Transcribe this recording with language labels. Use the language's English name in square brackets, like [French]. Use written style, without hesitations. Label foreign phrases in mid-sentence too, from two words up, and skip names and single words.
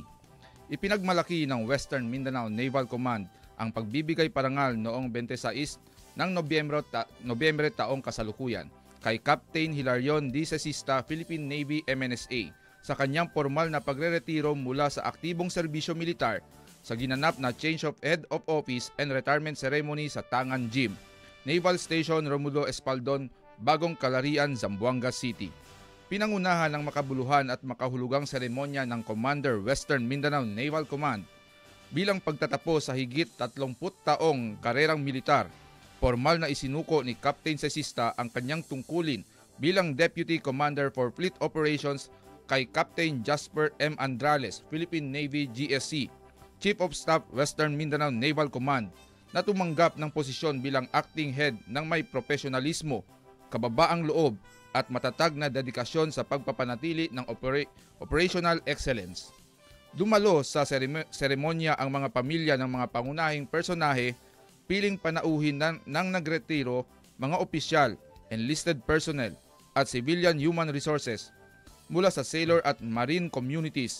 [Filipino] Ipinagmalaki ng Western Mindanao Naval Command ang pagbibigay parangal noong 26 ng Nobyembre taong kasalukuyan kay Captain Hilarion D. Cesista, Philippine Navy MNSA, sa kanyang formal na pagreretiro mula sa aktibong serbisyo militar sa ginanap na Change of Head of Office and Retirement Ceremony sa Tangan Gym, Naval Station Romulo Espaldon, Bagong Kalarian, Zamboanga City. Pinangunahan ng makabuluhan at makahulugang seremonya ng Commander Western Mindanao Naval Command bilang pagtatapos sa higit 30 taong karerang militar. Formal na isinuko ni Captain Cesista ang kanyang tungkulin bilang [English] Deputy Commander for Fleet Operations [Filipino] kay Captain Jasper M. Andrales, Philippine Navy GSC, Chief of Staff Western Mindanao Naval Command, na tumanggap ng posisyon bilang [English] acting head [Filipino] ng may profesionalismo, kababaang loob at matatag na dedikasyon sa pagpapanatili ng [English] operational excellence. [Filipino] Dumalo sa seremonya ang mga pamilya ng mga pangunahing personahe, piling panauhin ng nagretiro, mga opisyal, [English] enlisted personnel [Filipino] at [English] civilian human resources [Filipino] mula sa sailor at [English] marine communities.